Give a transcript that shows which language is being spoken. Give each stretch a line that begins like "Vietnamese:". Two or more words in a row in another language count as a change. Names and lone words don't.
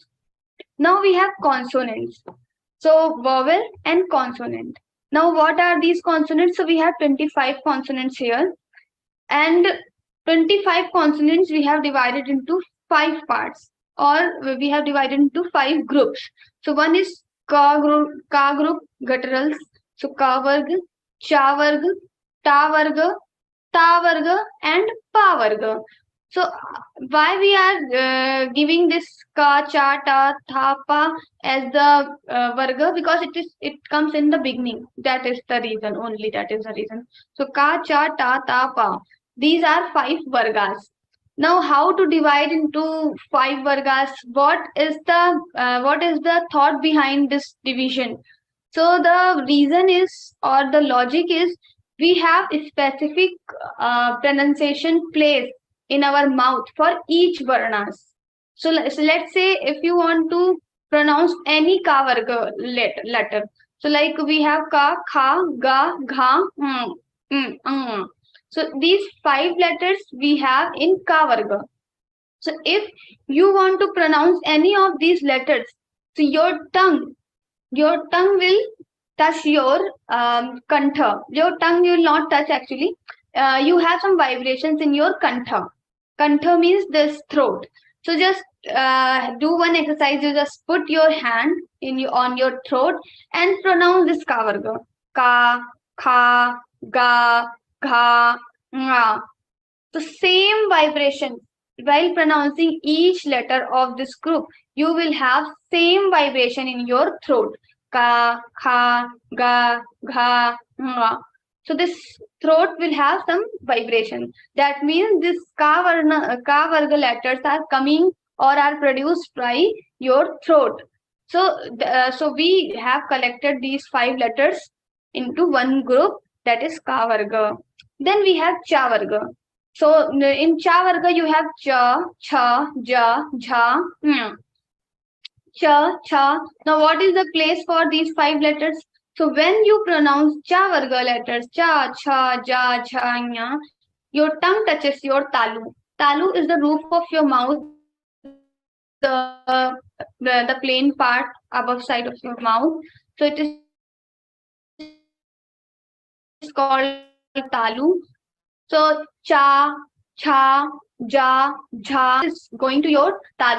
English: Now we have consonants. So vowel and consonant. Now what are these consonants? So we have 25 consonants here, and 25 consonants we have divided into five parts, or we have divided into five groups. So one is ka group, gutturals. So
Sanskrit: ka varga, cha varga, ta varga, ta varga,
English: and
Sanskrit: pa varga.
English: So why we are giving this
Sanskrit: ka, cha, ta, tha, pa
English: as the varga? Because it comes in the beginning. That is the reason. Only that is the reason. So
Sanskrit: ka, cha, ta, ta, pa.
English: These are five vargas. Now, how to divide into five vargas? What is the thought behind this division? So the reason is, or the logic is, we have a specific pronunciation place in our mouth for each varnas. So let's say if you want to pronounce any
Sanskrit: ka varga
English: letter. So like we have
Sanskrit: ka, kha, ga,
English: gha, So these five letters we have in
Sanskrit: ka varga.
English: So if you want to pronounce any of these letters, so your tongue will touch your kantha. Your tongue will not touch actually. You have some vibrations in your kantha. Kantha means this throat. So just do one exercise. You just put your hand on your throat and pronounce this
Sanskrit: ka varga. Ka, kha, ga, gha, nga.
English: So same vibration while pronouncing each letter of this group, you will have same vibration in your throat.
Sanskrit: Ka, kha, ga, gha, nga.
English: So this throat will have some vibration. That means this
Sanskrit: ka varga
English: letters are coming or are produced by your throat. So we have collected these five letters into one group, that is
Sanskrit: ka varga.
English: Then we have
Sanskrit: cha varga.
English: So in
Sanskrit: cha varga
English: you have
Sanskrit: cha, cha, ja, jha, cha, cha.
English: Now what is the place for these five letters? So when you pronounce
Sanskrit: cha varga
English: letters,
Sanskrit: cha, cha, ja, jha, nya,
English: your tongue touches your talu. Talu is the roof of your mouth, the plain part above side of your mouth. So it is called talu. So
Sanskrit: cha, cha, ja, jha
English: is going to your talu.